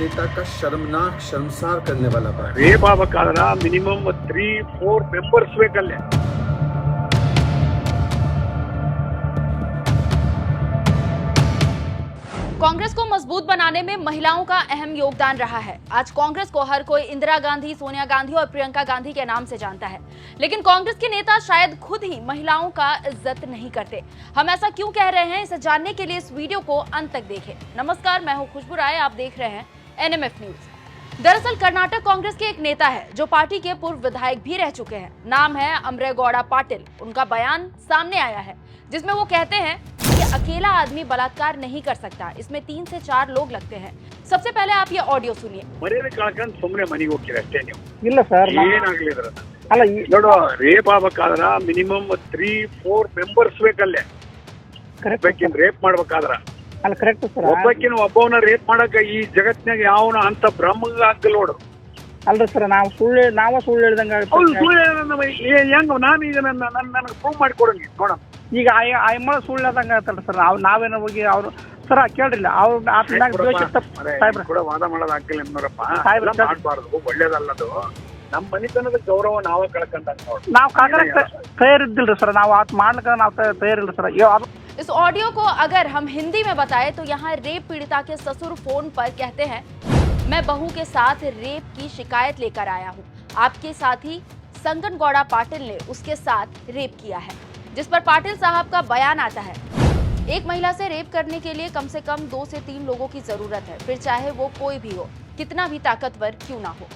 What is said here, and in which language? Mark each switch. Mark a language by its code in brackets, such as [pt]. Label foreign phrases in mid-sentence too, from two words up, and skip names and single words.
[hi] का शर्मनाक शर्मसार करने वाला बयान। [kn] ರೇಪ್ ಆಗ್ಬೇಕಾದ್ರ ಮಿನಿಮಮ್ 3-4 ಮೆಂಬರ್ಸ್ ಬೇಕಲ್ಲೇ. [hi] कांग्रेस को मजबूत बनाने में महिलाओं का अहम योगदान रहा है। आज कांग्रेस को हर कोई इंदिरा गांधी, सोनिया गांधी और प्रियंका गांधी के नाम से जानता है, लेकिन कांग्रेस के नेता शायद खुद ही महिलाओं का इज्जत नहीं करते। हम ऐसा क्यों कह रहे हैं, इसे जानने के लिए इस वीडियो को अंत तक देखें। नमस्कार, मैं हूं खुशबू राय, आप देख रहे हैं एनएमएफ न्यूज। दरअसल कर्नाटक कांग्रेस के एक नेता है जो पार्टी के पूर्व विधायक भी रह चुके हैं। नाम है अमरेगौड़ा पाटिल। उनका बयान सामने आया है जिसमें वो कहते हैं कि अकेला आदमी बलात्कार नहीं कर सकता, इसमें 3 से 4 लोग लगते हैं। सबसे पहले आप ये ऑडियो सुनिए। [kn] ಮರ್ಯಾದೆ ಕಳ್ಕೊಂಡು ಸುಮ್ಮನೆ ಮನೆಗೆ ಹೋಗ್ತೀರ ಅಷ್ಟೇ ನೀವು. ಇಲ್ಲ ಸರ್, ಏನಾಗ್ಲಿ ಇದ್ರ ಅಲ್ಲ ನೋಡು, ರೇಪ್ ಆಗ್ಬೇಕಾದ್ರ ಮಿನಿಮಮ್ 3-4 ಮೆಂಬರ್ಸ್ ಬೇಕಲ್ಲೇ. ಕರೆಕ್ಟ್ ಒಬ್ಬಾಕಿನ ರೇಪ್ ಮಾಡ್ಬೇಕಾದ್ರ ಅಲ್ಲ ಕರೆಕ್ಟ್ ಸರ್. ಒಬ್ಬವನ್ನ ರೇಪ್ ಮಾಡಕ ಈ ಜಗತ್ನಾಗ ಯಾವನ ಅಂತ ಬ್ರಹ್ಮಗ ಹಾಕಲ್ ನೋಡು. ಅಲ್ರಿ ಸರ್, ನಾವು ಸುಳ್ಳು ಹೇಳ್ದಂಗ ಅವ್ರು ಹೆಂಗ ನಾನು ಈಗ ನನಗೆ ಪ್ರೂವ್ ಮಾಡಿಕೊಡಂಗಿ ನೋಡ. ಈಗ ಆಯಮ್ಮ ಸುಳ್ಳು ಹೇಳ್ದಂಗ ಆತಲ್ರಿ ಸರ್. ನಾವೇನೋ ಹೋಗಿ ಅವ್ರು ಸರ್ ಕೇಳ್ರಿಲ್ಲ ಅವ್ರು ಕೂಡ ವಾದ ಮಾಡೋದು ಆಗ್ತಿಲ್ಲ ನೋಡಪ್ಪ. ಸಾಹೇಬ್ರ ಮಾಡ್ಬಾರ್ದು, ಒಳ್ಳೇದಲ್ಲದು. ನಮ್ಮ ಮನಿತನದ ಗೌರವ ನಾವ ಕಳ್ಕೊಂಡಾಗ ನೋಡಿ. ನಾವು ಕಾಂಗ್ರೆಸ್ ತಯಾರಿದ್ದಿಲ್ರಿ ಸರ್. ನಾವು ಆತ್ ಮಾಡ್ಲಿಕ್ಕೆ ನಾವು ತಯಾರಿಲ್ಲ ಸರ್. [hi] इस ऑडियो को अगर हम हिंदी में बताएं तो यहाँ रेप पीड़िता के ससुर फोन पर कहते हैं, मैं बहू के साथ रेप की शिकायत लेकर आया हूँ। आपके साथी संगनगौड़ा पाटिल ने उसके साथ रेप किया है, जिस पर पाटिल साहब का बयान आता है, एक महिला से रेप करने के लिए कम से कम 2 से 3 लोगों की जरूरत है, फिर चाहे वो कोई भी हो, कितना भी ताकतवर क्यों ना हो।